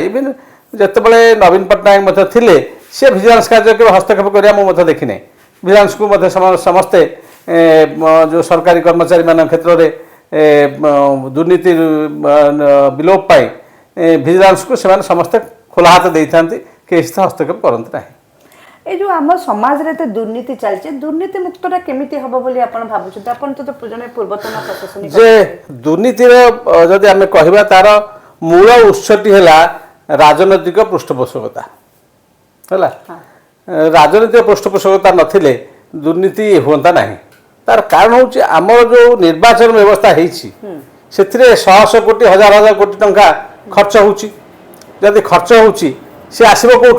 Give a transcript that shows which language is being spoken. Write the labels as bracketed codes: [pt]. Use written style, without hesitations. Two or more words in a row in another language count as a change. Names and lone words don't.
[or] ଇଭିନ୍ ଯେତେବେଳେ ନବୀନ ପଟ୍ଟନାୟକ ମଧ୍ୟ ଥିଲେ ସେ ଭିଜିଲାନ୍ସ କାର୍ଯ୍ୟ କେବେ ହସ୍ତକ୍ଷେପ କରିବା ମୁଁ ମଧ୍ୟ ଦେଖିନାହିଁ। ଭିଜିଲାନ୍ସକୁ ମଧ୍ୟ ସମସ୍ତେ ଯେଉଁ ସରକାରୀ କର୍ମଚାରୀମାନଙ୍କ କ୍ଷେତ୍ରରେ ଦୁର୍ନୀତି ବିଲୋପ ପାଇଁ ଭିଜିଲାନ୍ସକୁ ସେମାନେ ସମସ୍ତେ ଖୋଲା ହାତ ଦେଇଥାନ୍ତି, କେହି ସେଥିରେ ହସ୍ତକ୍ଷେପ କରନ୍ତି ନାହିଁ। ଏଇ ଯେ ଆମର ସମାଜରେ ଏତ ଦୁର୍ନୀତି ଚାଲଛେ, ଦୁର୍ନୀତି ମୁକ୍ତଟା କେମିତି ହବ ବଲେ ଆପଣ ଭାବୁଛେନ? ଆପଣ ତ ଜଣେ ପୂର୍ବତନ ପ୍ରଶାସନିକ ଯେ ଦୁର୍ନୀତିର ଯଦି ଆମି କହିବା ତାର ମୂଳ ଉତ୍ସଟି ହେଲା ରାଜନୈତିକ ପୃଷ୍ଠପୋଷକତା ହେଲା। ରାଜନୈତିକ ପୃଷ୍ଠପୋଷକତା ନଥିଲେ ଦୁର୍ନୀତି ହୁଅନ୍ତା ନାହିଁ। ତାର କାରଣ ହେଉଛି ଆମର ଯେଉଁ ନିର୍ବାଚନ ବ୍ୟବସ୍ଥା ହେଇଛି ସେଥିରେ ଶହ ଶହ କୋଟି ହଜାର ହଜାର କୋଟି ଟଙ୍କା ଖର୍ଚ୍ଚ ହେଉଛି। ଯଦି ଖର୍ଚ୍ଚ ହେଉଛି ସେ ଆସିବ କେଉଁଠୁ?